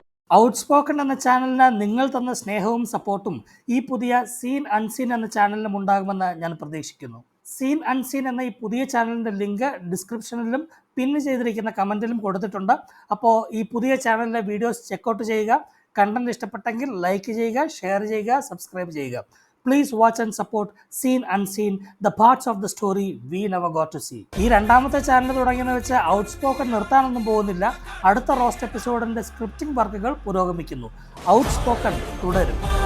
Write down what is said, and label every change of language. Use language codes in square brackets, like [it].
[ml] Outspoken എന്ന ചാനലിന് നിങ്ങൾ തന്ന സ്നേഹവും സപ്പോർട്ടും ഈ പുതിയ സീൻ അൺസീൻ എന്ന ചാനലിനും ഉണ്ടാകുമെന്ന് ഞാൻ പ്രതീക്ഷിക്കുന്നു. സീൻ അൺസീൻ എന്ന ഈ പുതിയ ചാനലിൻ്റെ ലിങ്ക് ഡിസ്ക്രിപ്ഷനിലും പിൻ ചെയ്തിരിക്കുന്ന കമൻറ്റിലും കൊടുത്തിട്ടുണ്ട്. അപ്പോൾ ഈ പുതിയ ചാനലിലെ വീഡിയോസ് ചെക്കൗട്ട് ചെയ്യുക. കണ്ടന്റ് ഇഷ്ടപ്പെട്ടെങ്കിൽ ലൈക്ക് ചെയ്യുക, ഷെയർ ചെയ്യുക, സബ്സ്ക്രൈബ് ചെയ്യുക. [en] Please watch and support Seen Unseen, the parts of the story we never got to see. [ml] ഈ രണ്ടാമത്തെ ചാനൽ തുടങ്ങിയെന്ന് വെച്ച് ഔട്ട്സ്പോക്കൺ നിർത്താനൊന്നും പോകുന്നില്ല. അടുത്ത റോസ്റ്റ് എപ്പിസോഡിൻ്റെ സ്ക്രിപ്റ്റിംഗ് വർക്കുകൾ പുരോഗമിക്കുന്നു. ഔട്ട്സ്പോക്കൺ തുടരും.